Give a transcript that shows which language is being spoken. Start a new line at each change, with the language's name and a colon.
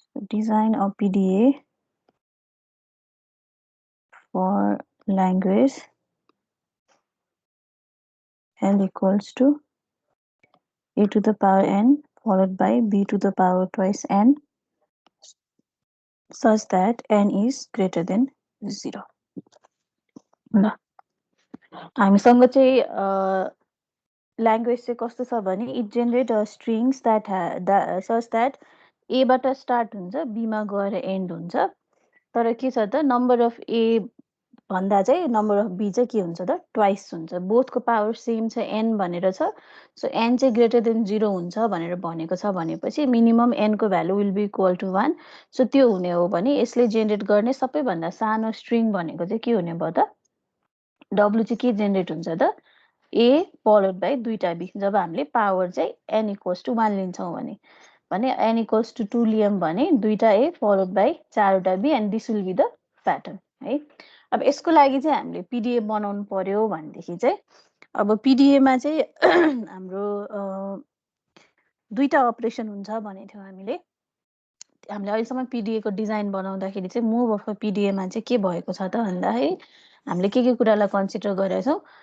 English: Design of PDA for language L equals to A to the power n followed by B to the power twice n such that n is greater than 0.
Nepali: ल हामीसँग चाहिँ language चाहिँ कस्तो छ भने
English: it generate strings that such that
Nepali: एबाट start हुन्छ बीमा गएर एन्ड हुन्छ। तर के छ त नम्बर अफ ए भन्दा चाहिँ नम्बर अफ बी चाहिँ के हुन्छ त ट्वाइस हुन्छ। बोथको पावर सेम छ एन भनेर छ। सो एन चाहिँ ग्रेटर देन 0 हुन्छ भनेर भनेको छ भनेपछि minimum Enco value
English: Will be equal to 1।
Nepali: So त्यो हुने हो भने यसले जेनेरेट गर्ने सबैभन्दा सानो स्ट्रिङ भनेको चाहिँ के हुने भयो त डब्लु चाहिँ के जेनेरेट हुन्छ त ए फलोड बाई 2टा बी। जब हामीले पावर चाहिँ एन इक्वल्स टु 1 लिन्छौँ भने एन इक्वल्स टु 2 लियौँ भने 2टा ए followed by 4वटा be
English: and this will be the pattern
Nepali: है। अब यसको लागि चाहिँ हामीले पिडिए बनाउनु पर्यो भनेदेखि चाहिँ अब पिडिएमा चाहिँ हाम्रो 2टा अपरेसन हुन्छ भनेको थियौँ हामीले अहिलेसम्म पिडिएको डिजाइन बनाउँदाखेरि चाहिँ मुभ अफ पिडिएमा चाहिँ के भएको छ त भन्दाखेरि हामीले के कुरालाई कन्सिडर गरेका छौँ।